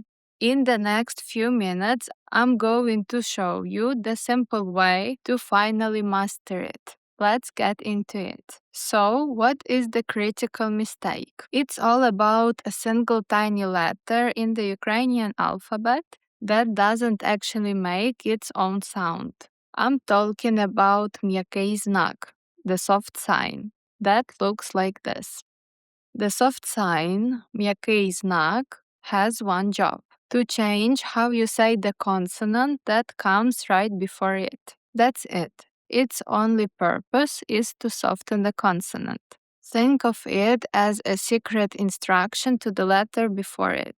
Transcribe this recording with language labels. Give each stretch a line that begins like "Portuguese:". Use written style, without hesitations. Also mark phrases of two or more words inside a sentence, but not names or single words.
English: In the next few minutes, I'm going to show you the simple way to finally master it. Let's get into it. So, what is the critical mistake? It's all about a single tiny letter in the Ukrainian alphabet that doesn't actually make its own sound. I'm talking about
Ukrainian: м'який знак,
English: the soft sign, that looks like this. The soft sign,
Ukrainian: м'який знак,
English: has one job: to change how you say the consonant that comes right before it. That's it. Its only purpose is to soften the consonant. Think of it as a secret instruction to the letter before it.